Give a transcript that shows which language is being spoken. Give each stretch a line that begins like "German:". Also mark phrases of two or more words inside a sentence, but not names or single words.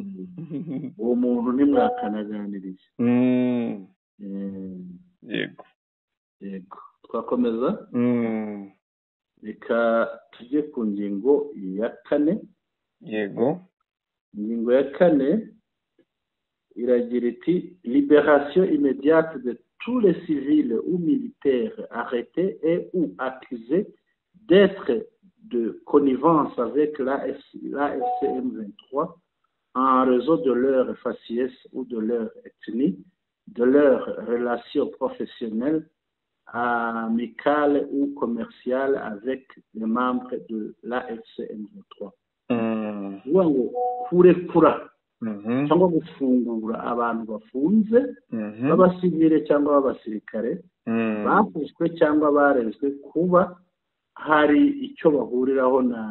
Kinyarwanda: Uwo muntu ntimwakanaganiriye. Yego. Twakomeza. Reka tujye ku ngingo ya 4. Yego. Ingingo ya 4 iragira iti
French: libération immédiate de tous les civils ou militaires arrêtés et ou accusés d'être de connivence avec la FCM 23 en raison de leur faciès ou de leur ethnie, de leurs relations professionnelles, amicales ou commerciales avec les membres de la FCM 23.
Kinyarwanda: Ngo kurekura cyangwa gufungura abantu bafunze b'abasivile cyangwa b'abasirikare bafashwe cyangwa barezwe kuba hari icyo bahuriraho